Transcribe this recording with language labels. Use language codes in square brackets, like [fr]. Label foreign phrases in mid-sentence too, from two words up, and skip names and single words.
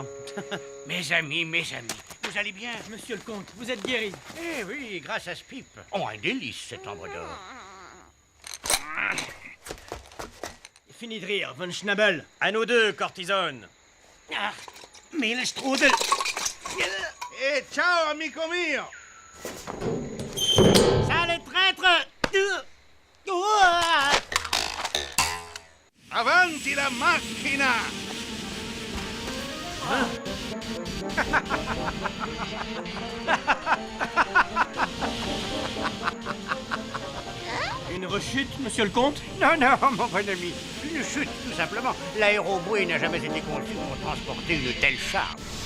[fr] Mes amis, vous allez bien? Monsieur le comte, vous êtes guéri. Eh oui, grâce à ce pipe. Oh, un délice, cet ambre d'or. Fini de rire, Von Schnabel. À nous deux, Cortisone. Ah, mais le strudel! [it] Eh, ciao, amico mio. [fr] Sale traître! [it] Avanti la macchina. [fr] Une rechute, monsieur le comte? Non, mon bon ami, une chute, tout simplement. L'aérobouée n'a jamais été conçu pour transporter une telle charge.